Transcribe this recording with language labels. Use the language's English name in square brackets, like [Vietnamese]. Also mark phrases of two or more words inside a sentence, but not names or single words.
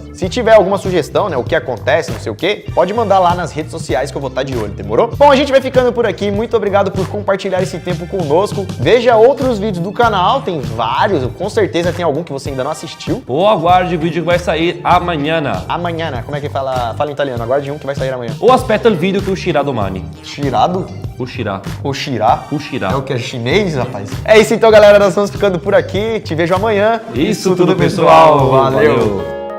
[Portuguese] Se tiver alguma sugestão, né, o que acontece, não sei o quê, pode mandar lá nas redes sociais que eu vou estar de olho, demorou? Bom, a gente vai ficando por aqui, muito obrigado por compartilhar esse tempo conosco. Veja outros vídeos do canal, tem vários, com certeza tem algum que você ainda não assistiu. Ou aguarde o vídeo que vai sair amanhã. Amanhã, como é que fala em italiano? Aguarde um que vai sair amanhã. [Italian] Ou aspetta il video che uscirà domani. [Portuguese] Tirado? [Italian] Uscirà. Uscirà? Uscirà. [Portuguese] É o que? É chinês, rapaz? É isso então, galera. Nós vamos ficando por aqui. Te vejo amanhã. Isso tudo, pessoal. Valeu.